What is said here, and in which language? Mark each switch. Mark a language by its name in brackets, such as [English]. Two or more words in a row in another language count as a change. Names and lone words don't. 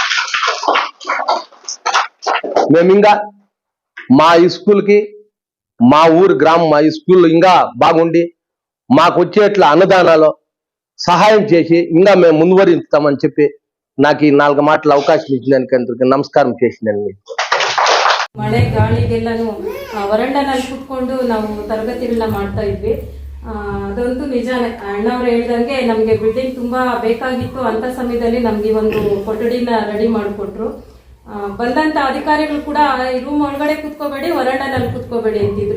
[Telugu] మేము ఇంకా మా స్కూల్కి మా ఊరు గ్రామం మా స్కూల్ ఇంకా బాగుండి మాకు వచ్చేట్ల అన్నదానాలు సహాయం చేసి ఇంకా మేము ముందువరిస్తామని చెప్పి నాకు ఈ 4 మాటలు అవకాశం ఇచ్చినందుకు అందరికీ ನಮಸ್ಕಾರ చేసినాను. [Kannada] ಮಳೆ ಗಾಳಿಗೆಲ್ಲನೂ ವರಂಡನಲ್ಲಿ ಕುತ್ಕೊಂಡು ನಾವು ತರಗತಿಗಳನ್ನ ಮಾಡ್ತಾ ಇದ್ವಿ. ಅದಂತೂ ನಿಜಾನೇ, ಅಣ್ಣವ್ರು ಹೇಳ್ದಂಗೆ ನಮಗೆ ಬಿಲ್ಡಿಂಗ್ ತುಂಬಾ ಬೇಕಾಗಿತ್ತು. ಅಂತ ಸಮಯದಲ್ಲಿ ನಮ್ಗೆ ಒಂದು ಕೊಠಡಿನ ರೆಡಿ ಮಾಡಿಕೊಟ್ರು. ಬಂದಂತ ಅಧಿಕಾರಿಗಳು ಕೂಡ ಈ ರೂಮ್ ಒಳಗಡೆ ಕುತ್ಕೋಬೇಡಿ, ವರಂಡನಲ್ಲಿ ಕುತ್ಕೋಬೇಡಿ ಅಂತಿದ್ರು.